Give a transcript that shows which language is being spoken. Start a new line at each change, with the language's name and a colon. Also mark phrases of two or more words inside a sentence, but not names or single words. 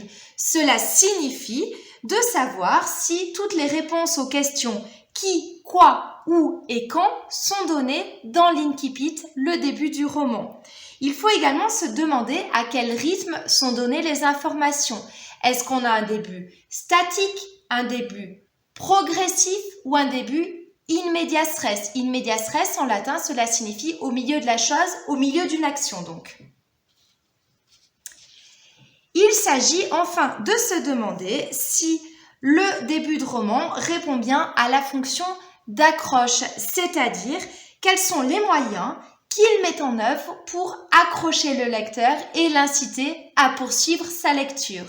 French: Cela signifie de savoir si toutes les réponses aux questions qui, quoi, où et quand sont données dans l'incipit, le début du roman. Il faut également se demander à quel rythme sont données les informations. Est-ce qu'on a un début statique, un début progressif ou un début
Latin: in medias res? In medias res,
French: en latin, cela signifie au milieu de la chose, au milieu d'une action donc. Il s'agit enfin de se demander si le début de roman répond bien à la fonction d'accroche, c'est-à-dire quels sont les moyens qu'il met en œuvre pour accrocher le lecteur et l'inciter à poursuivre sa lecture.